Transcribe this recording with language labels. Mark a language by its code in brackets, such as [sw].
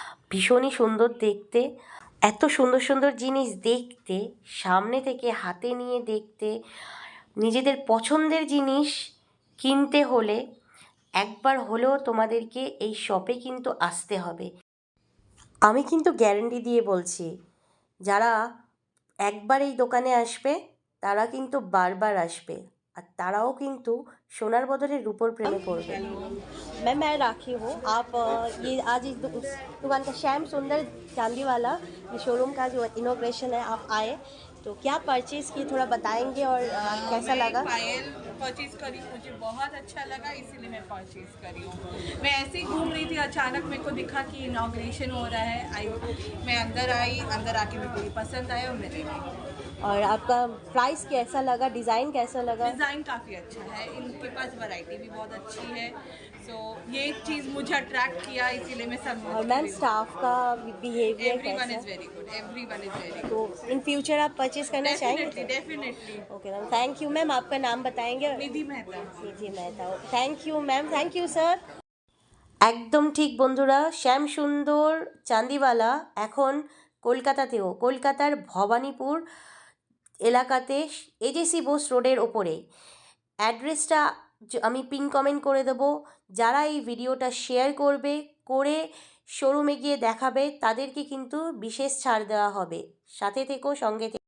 [bn] ভীষণই সুন্দর দেখতে। এত সুন্দর সুন্দর জিনিস দেখতে, সামনে থেকে হাতে নিয়ে দেখতে, নিজেদের পছন্দের জিনিস কিনতে হলে একবার হলেও তোমাদেরকে এই শপে কিন্তু আসতে হবে। আমি কিন্তু গ্যারেন্টি দিয়ে বলছি, যারা একবার এই দোকানে আসবে তারা কিন্তু বারবার আসবে, আর তারাও কিন্তু সোনার বদলে রূপোর প্রেমে পড়বে। [hi] मैं राखी हूँ। आप ये आज इस दुकान का श्याम सुंदर चांदी वाला ये शोरूम का जो इनॉग्रेशन है, आप आए तो क्या परचेज़ किए, थोड़ा बताएंगे और कैसा लगा? पायल परचेज करी, मुझे बहुत अच्छा लगा, इसीलिए मैं परचेज करी हूँ। मैं ऐसे ही घूम रही थी, अचानक मेरे को दिखा कि इनॉग्रेशन हो रहा है। मैं अंदर आई, अंदर आके मेरे को ये पसंद आया और मैं ले गई। और आपका प्राइस कैसा लगा, डिज़ाइन कैसा लगा? डिज़ाइन काफ़ी अच्छा है, इनके पास वैरायटी भी बहुत अच्छी है। सो ये चीज़ मुझे अट्रैक्ट किया, इसीलिए मैं सब। और मैम, स्टाफ का बिहेवियर [en] everyone [hi] कैसा? [en] is very good, everyone is very [hi] तो [en] in future [hi] आप परचेज करना [en] definitely [hi] चाहेंगे? [en] Definitely. [hi] Okay ma'am, thank you ma'am. आपका नाम बताएंगे? निधि मेहता। निधि Mehta. Thank you ma'am, thank you sir. [bn] একদম ঠিক বন্ধুরা, শ্যাম সুন্দর চাঁদিওয়ালা এখন কলকাতাতেও, কলকাতার ভবানীপুর এলাকাতে এজেসি বোস রোডের ওপরে। অ্যাড্রেসটা আমি পিন কমেন্ট করে দেবো। যারা এই ভিডিওটা শেয়ার করবে, করে শোরুমে গিয়ে দেখাবে, তাদেরকে কিন্তু বিশেষ ছাড় দেওয়া হবে। সাথে থেকো, সঙ্গে থেকো।